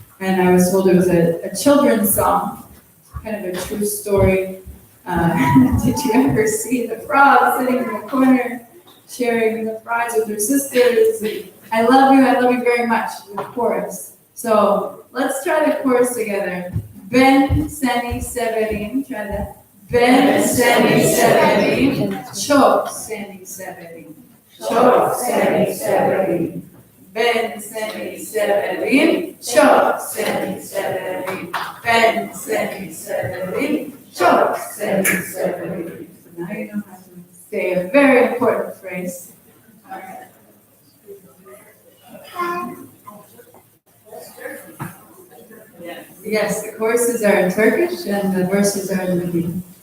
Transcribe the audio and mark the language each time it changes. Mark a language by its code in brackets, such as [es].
[en] And I was told it was a children's song, kind of a true story. Did you ever see the frog sitting in the corner, sharing the fries with her sisters? I love you very much, the chorus. So let's try the chorus together. [tr] Ben Seni Severim, try that. Ben Seni Severim, Çok Seni Severim. Çok Seni Severim. Ben Seni Severim, Çok Seni Severim. Ben Seni Severim, Çok Seni Severim. [en] So now you know how to say a very important phrase. All right. Yes, the choruses are in Turkish and the verses are in Ladino.